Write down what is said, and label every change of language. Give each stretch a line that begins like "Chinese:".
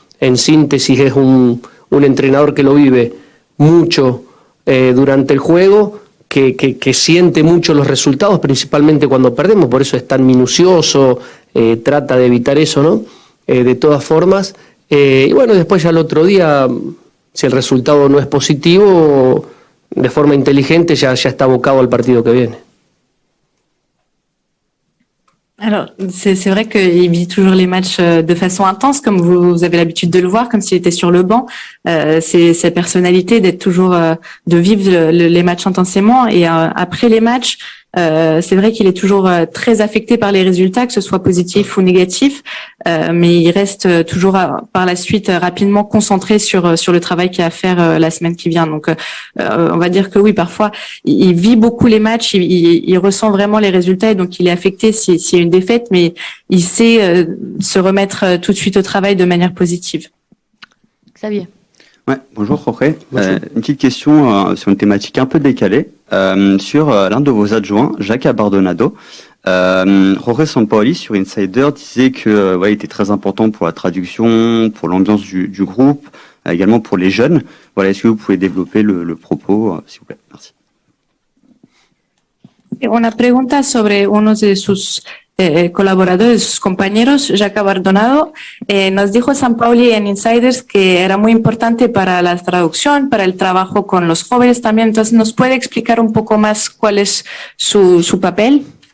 Spanish: En síntesis, es un entrenador que lo vive mucho durante el juego, que siente mucho los resultados, principalmente cuando perdemos, por eso es tan minucioso, trata de evitar eso, ¿no? De todas formas, y bueno, después ya el otro día, si el resultado no es positivo, de forma inteligente ya está abocado al partido que viene.
French: Alors, c'est vrai qu'il vit toujours les matchs de façon intense, comme vous avez l'habitude de le voir, comme s'il était sur le banc. C'est sa personnalité d'être toujours, de vivre les matchs intensément. Et après les matchs, c'est vrai qu'il est toujours très affecté par les résultats, que ce soit positif ou négatif, mais il reste toujours par la suite rapidement concentré sur le travail qu'il y a à faire la semaine qui vient. Donc, on va dire que oui, parfois, il vit beaucoup les matchs, il ressent vraiment les résultats et donc il est affecté s'il y a une défaite, mais il sait se remettre tout de suite au travail de manière positive. Xavier. Ouais, bonjour Jorge. Une petite question sur une thématique un peu décalée, sur l'un de vos adjoints, Jacques Abardonado. Jorge Sampaoli sur Insider disait que il était très important pour la traduction, pour l'ambiance du groupe, également pour les jeunes. Voilà, est-ce que vous pouvez développer le propos, s'il vous plaît? Merci.
Spanish: Una pregunta sobre uno de sus colaboradores, sus compañeros, Jacques Abardonado, nos dijo Sampaoli en Insiders que era muy importante para la traducción, para el trabajo con los jóvenes también. Entonces, ¿nos puede explicar un poco más cuál es su papel?